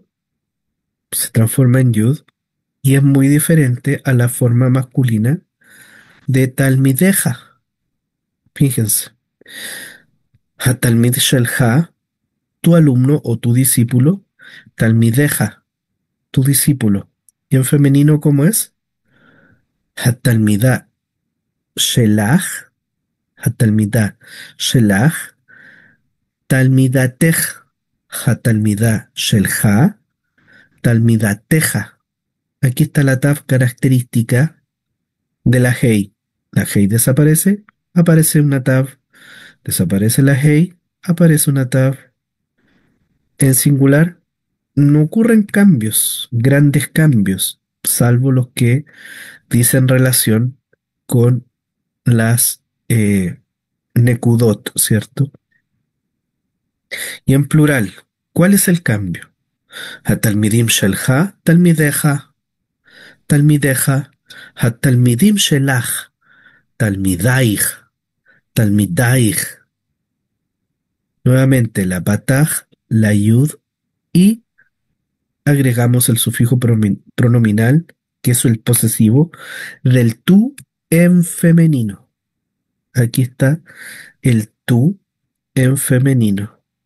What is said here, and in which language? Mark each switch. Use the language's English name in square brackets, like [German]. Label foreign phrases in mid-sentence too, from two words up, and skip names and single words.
[Spanish] Se transforma en yud y es muy diferente a la forma masculina de talmideja. Fíjense, [Hebrew] תלמיד שלך, [Spanish] tu alumno o tu discípulo, talmideja, tu discípulo. ¿Y en femenino cómo es? [Hebrew] התלמידה שלך, התלמידה שלך, תלמידתך, התלמידה שלך, תלמידתך. [Spanish] Aquí está la tab característica de la hey. La hey desaparece, aparece una tab, desaparece la hey, aparece una tab. En singular, no ocurren cambios, grandes cambios, salvo los que dicen relación con las nekudot, ¿cierto? Y en plural, ¿cuál es el cambio? [Hebrew] התלמידים שלך, תלמידיך, תלמידיך, התלמידים שלך, תלמידייך, תלמידייך. [Spanish] Nuevamente la bataj, la yud y agregamos el sufijo pronominal, que es el posesivo, del tú en femenino. Aquí está el tú en femenino.